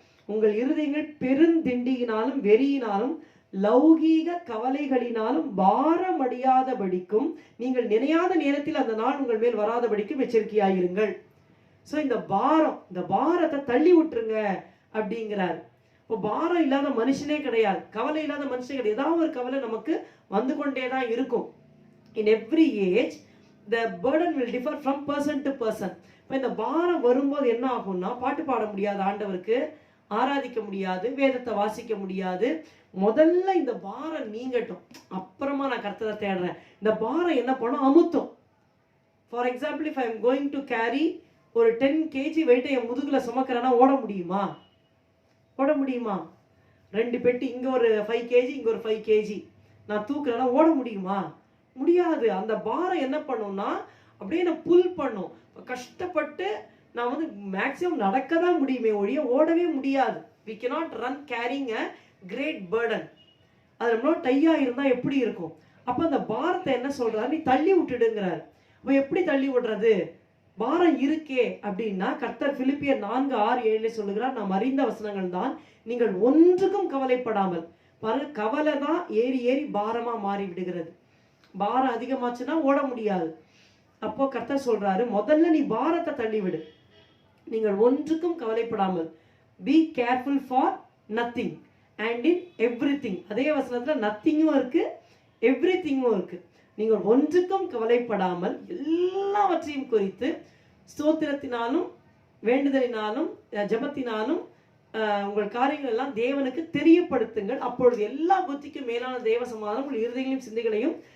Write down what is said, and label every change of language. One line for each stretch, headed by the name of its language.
Tamil: உங்கள் இருதயங்கள் பெருந்திண்டியினாலும் வெறியினாலும் லௌகீக கவலைகளினாலும் பாரமடையாதபடிக்கும் நீங்கள் நினையாத நேரத்தில் அந்த நாள் உங்கள் மேல் வராதபடிக்கும் எச்சரிக்கையாயிருங்கள். சோ இந்த பாரத்தை தள்ளி விட்டுருங்க அப்படிங்கிறார். இப்போ பாரம் இல்லாத மனுஷனே கிடையாது, கவலை இல்லாத மனுஷனே கிடையாது. ஏதாவது ஒரு கவலை நமக்கு வந்து கொண்டே தான் இருக்கும்.
English: in every age the burden will differ from person to person.
Tamil: இப்போ இந்த பாரம் வரும்போது என்ன ஆகும்னா, பாட்டு பாட முடியாது, ஆண்டவருக்கு ஆராதிக்க முடியாது, வேதத்தை வாசிக்க முடியாது. முதல்ல இந்த பாரம் நீங்கட்டும், அப்புறமா நான் கர்த்தரை தேடுறேன். இந்த பாரம் என்ன பண்ணும்? அமுத்தும்.
English: for example, if I am going to carry
Tamil: ஒரு 10 kg வெயிட்டை என் முதுகுல சுமக்கிறேன்னா ஓட முடியுமா? 2 பெட்டி, இங்க ஒரு 5 kg இங்க ஒரு 5 kg நான் தூக்குறேன்னா ஓட முடியுமா? முடியாது. அந்த பாரம் என்ன பண்ணும்னா அப்படியே நான் புல் பண்ணும். கஷ்டப்பட்டு நான் வந்து மேக்ஸிமம் நடக்க தான் முடியுமே ஒழிய ஓடவே முடியாது.
English: we cannot run carrying a great burden.
Tamil: அது நம்மளோட டையா இருந்தா எப்படி இருக்கும்? அப்ப அந்த பாரத்தை என்ன சொல்றாரு? நீ தள்ளி விட்டுடுங்கிறார். அப்ப எப்படி தள்ளி விடுறது? பாரம் இருக்கே அப்படின்னா, கர்த்தர் பிலிப்பியர் 4:6-7 சொல்லுகிறார், நாம் அறிந்த வசனங்கள் தான், நீங்கள் ஒன்றுக்கும் கவலைப்படாமல். பாருங்க, கவலை தான் ஏறி ஏறி பாரமா மாறி விடுகிறது. பாரம் அதிகமாச்சுன்னா ஓட முடியாது. அப்போ கர்த்தர் சொல்றாரு, முதல்ல நீ பாரத்தை தள்ளி விடு, நீங்கள் ஒன்றுக்கும் கவலைப்படாமல்.
English: be careful for nothing and in everything.
Tamil: அதே வசனத்துல நத்திங்கும் இருக்கு, எவ்ரிதிங்கும் இருக்கு. நீங்கள் ஒன்றுக்கும் கவலைப்படாமல் எல்லாவற்றையும் குறித்து ஸ்தோத்திரத்தினாலும் வேண்டுதலினாலும் ஜெபத்தினாலும் உங்கள் காரியங்கள் எல்லாம் தேவனுக்கு தெரியப்படுத்துங்கள். அப்பொழுது எல்லா புத்திக்கும் மேலான தேவ சமாதானம் உங்கள் இருதயங்களையும் சிந்தைகளையும்